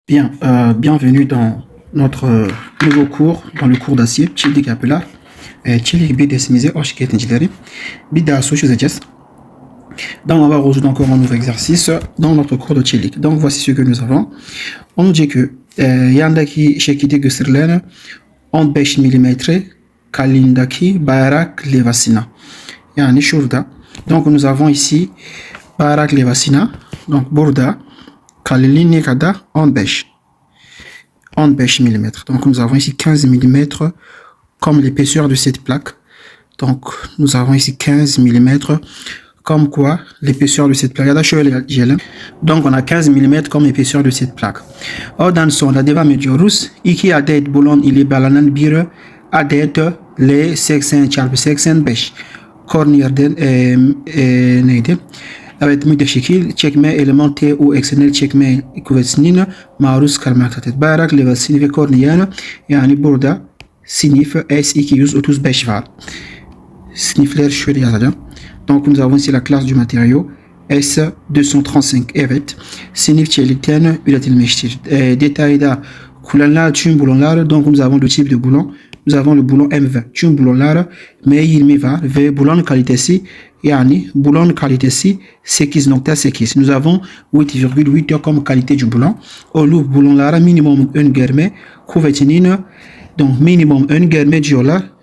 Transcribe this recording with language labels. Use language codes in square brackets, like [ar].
[fr] Bien, bienvenue dans notre nouveau cours, dans le cours d'acier, [tr] Çelik yapılar. Çelik bir dersimize hoş geldiniz. Bir daha çözeceğiz. [fr] Donc, on va rejoindre encore un nouveau exercice dans notre cours de Çelik. Donc, voici ce que nous avons. On nous dit que [tr] yandaki şekilde gösterilen 15 mm kalınlığındaki bayrak levhasına. Yani şurada. [fr] Donc, nous avons ici [tr] bayrak levhasına. Donc, burada kalınlığı ne kadar? 15 mm. [fr] Donc, nous avons ici 15 mm comme l'épaisseur de cette plaque. Donc, nous avons ici 15 mm comme quoi l'épaisseur de cette plaque. Donc, on a 15 mm comme épaisseur de cette plaque. [tr] Oradan sonra devam ediyoruz. 2 adet bulon ile bağlanan bir adet L80x85 Cornier'den neydi? Evet, mütteşekil çekme eleman TU eksenel çekme kuvvetinin maruz kalmaktadır. Bayrak levhasını ve korniyen, yani burada sınıf S235 var. Sınıflar şöyle yazacağım. [fr] Donc nous avons ici la classe du matériau S235. [tr] Evet, sınıf çelikten üretilmiştir. Detayda kullanılan tüm bulonlar, [fr] donc nous avons le type de boulon. Nous avons le boulon M20. [tr] Tüm bulonlar M20 var ve bulon kalitesi, yani boulon kalitesi 8.8. [fr] Nous avons 8,8 comme qualité du boulon. [tr] Olup boulonlara minimum ön germe kuvvetinin, donc minimum ön germe diyorlar.